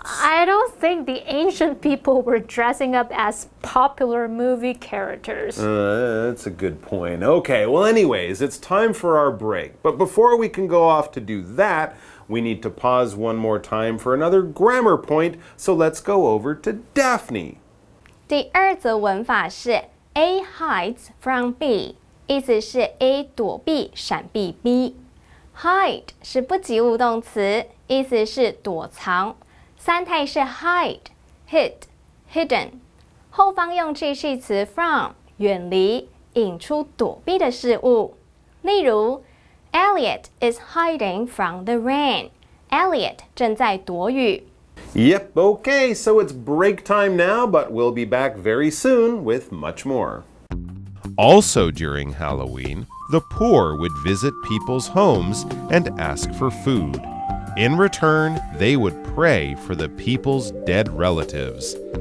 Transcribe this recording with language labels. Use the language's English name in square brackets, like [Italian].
[English] I don't think the ancient people were dressing up as popular movie characters. That's a good point. Okay, well anyways, it's time for our break. But before we can go off to do that, we need to pause one more time for another grammar point, so let's go over to Daphne. [Chinese] 第二则文法是 A hides from B， 意思是 A 躲避、闪避 B。Hide 是不及物动词，意思是躲藏。三态是 hide、hid、hidden。后方用介系词 from 远离，引出躲避的事物。例如 [English] Elliot is hiding from the rain. [Chinese] Elliot 正在躲雨。 [English] Yep, okay, so it's break time now, but we'll be back very soon with much more. Also during Halloween, the poor would visit people's homes and ask for food. In return, they would pray for the people's dead relatives.